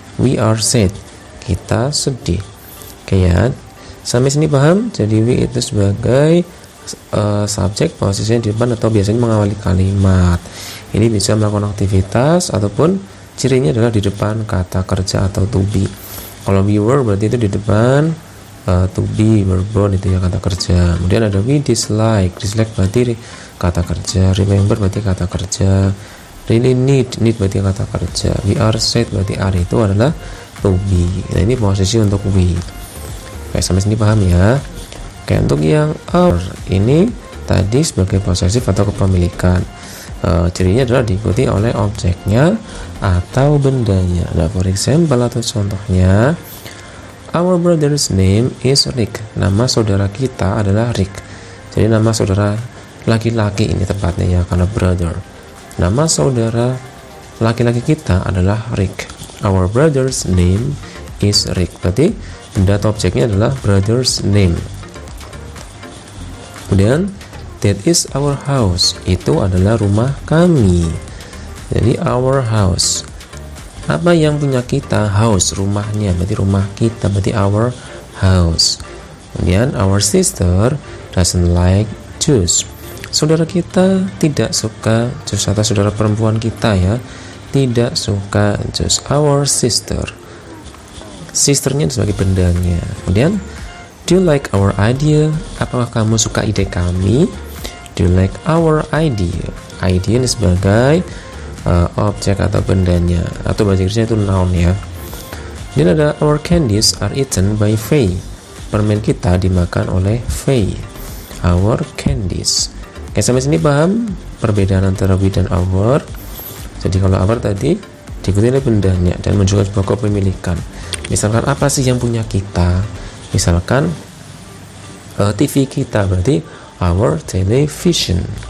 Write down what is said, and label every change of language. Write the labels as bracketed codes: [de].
[en] We are sad. [id] Kita sedih. Oke ya. Sampai sini paham? Jadi we itu sebagai subjek, posisinya di depan atau biasanya mengawali kalimat. Ini bisa melakukan aktivitas ataupun cirinya adalah di depan kata kerja atau to be. Kalau we were berarti itu di depan to be, were born itu ya kata kerja. Kemudian ada we dislike. Dislike berarti kata kerja. Remember berarti kata kerja. Really need berarti kata kerja. [en] We are sad [id] berarti are itu adalah to be. Nah, ini posisi untuk we. Oke, sampai sini paham ya. Oke, untuk yang our ini tadi sebagai posesif atau kepemilikan, cirinya adalah diikuti oleh objeknya atau bendanya. [en] Nah, for example atau contohnya, our brother's name is Rick. [id] Nama saudara kita adalah Rick. Jadi nama saudara laki-laki ini tepatnya ya, karena brother. Nama saudara laki-laki kita adalah Rick. [en] Our brother's name is Rick. [id] Berarti benda atau objeknya adalah brother's name. Kemudian [en] that is our house, [id] itu adalah rumah kami. Jadi our house, apa yang punya kita? House, rumahnya, berarti rumah kita, berarti our house. Kemudian [en] our sister doesn't like juice, [id] saudara kita tidak suka jus, atau saudara perempuan kita ya tidak suka jus. Our sister, sisternya sebagai bendanya. Kemudian [en] do you like our idea? [id] Apakah kamu suka ide kami? [en] Do you like our idea? [id] Idea ini sebagai objek atau bendanya, atau bahasa Inggrisnya itu noun ya. Dan ada [en] our candies are eaten by Faye. [id] Permen kita dimakan oleh Faye. Our candies. Oke, sampai sini paham perbedaan antara we dan our. Jadi kalau our tadi diikuti oleh bendanya dan menunjukkan sebuah kepemilikan. Misalkan apa sih yang punya kita? Misalkan TV kita, berarti our television.